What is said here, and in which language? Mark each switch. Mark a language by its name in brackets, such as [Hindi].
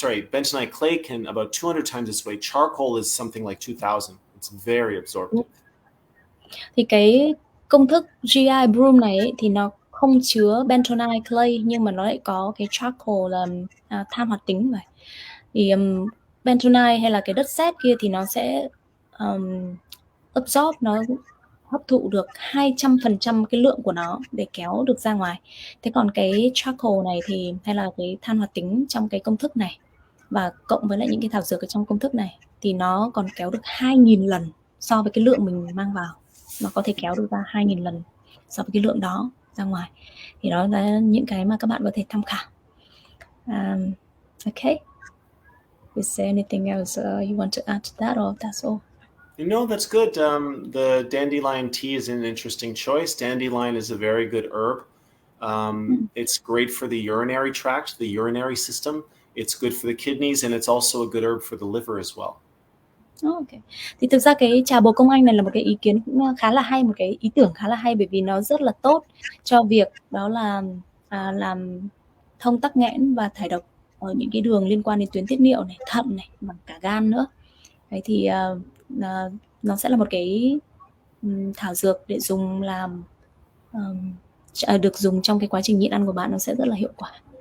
[English] Bentonite clay can about 200 times its weight. Charcoal is something like 2,000. It's very absorptive. [Vietnamese] Thì cái công thức GI Broom này ấy, thì nó không chứa bentonite clay, nhưng mà nó lại có cái charcoal là than hoạt tính vậy. Thì bentonite hay là cái đất sét kia thì nó sẽ absorb, nó hấp thụ được 200% cái lượng của nó để kéo được ra ngoài. Thế còn cái charcoal này thì, hay là cái than hoạt tính trong cái công thức này, và cộng với lại những cái thảo dược ở trong công thức này, thì nó còn kéo được 2.000 lần so với cái lượng mình mang vào. Nó có thể kéo được ra 2.000 lần so với cái lượng đó ra ngoài. Thì đó là những cái mà các bạn có thể tham khảo. [English] Okay. Is there anything else you want to add to that, or that's all? No, that's good. The dandelion tea is an interesting choice. Dandelion is a very good herb. It's great for the urinary tract, the urinary system. It's good for the kidneys, and it's also a good herb for the liver as well. Okay. [Vietnamese] Thì thực ra cái trà bồ công anh này là một cái ý kiến cũng khá là hay, một cái ý tưởng khá là hay, bởi vì nó rất là tốt cho việc đó là làm thông tắc nghẽn và thải độc ở những cái đường liên quan đến tuyến tiết niệu này, thận này, và cả gan nữa. Đấy thì nó sẽ là một cái thảo dược để dùng làm được dùng trong cái quá trình nhịn ăn của bạn, nó sẽ rất là hiệu quả.